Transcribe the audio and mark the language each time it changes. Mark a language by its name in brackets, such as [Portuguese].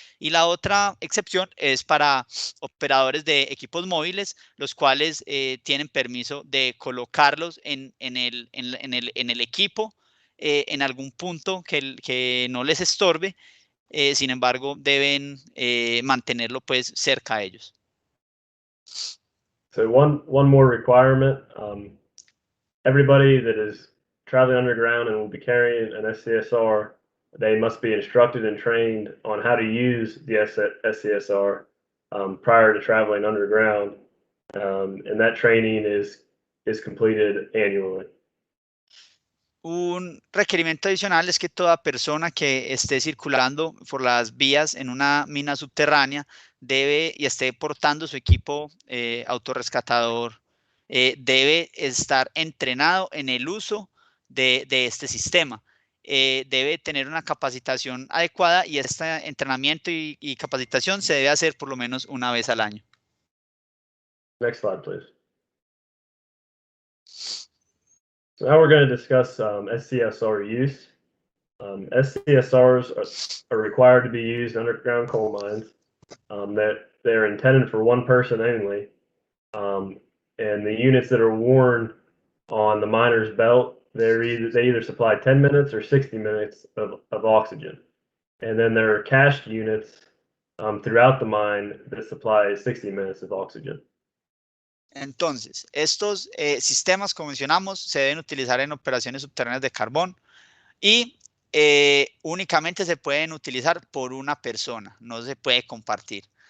[Spanish] Y la otra excepción es para operadores de equipos móviles, los cuales tienen permiso de colocarlos en el equipo en algún punto que no les estorbe. Sin embargo, deben mantenerlo pues cerca a ellos. [English] So one more requirement, everybody that is traveling underground and will be carrying an SCSR, they must be instructed and trained on how to use the SCSR prior to traveling underground, and that training is completed annually. [Spanish] Un requerimiento adicional es que toda persona que esté circulando por las vías en una mina subterránea debe y esté portando su equipo autorrescatador, debe estar entrenado en el uso de este sistema. Debe tener una capacitación adecuada, y este entrenamiento y capacitación se debe hacer por lo menos una vez al año. [English] Next slide, please. So now we're going to discuss SCSR use. SCSRs are required to be used underground coal mines. That they're intended for one person only, and the units that are worn on the miner's belt, they either supply 10 minutes or 60 minutes of oxygen. And then there are cached units throughout the mine that supply 60 minutes of oxygen. [Spanish] Entonces, estos sistemas, como mencionamos, se deben utilizar en operaciones subterráneas de carbón y únicamente se pueden utilizar por una persona, no se puede compartir.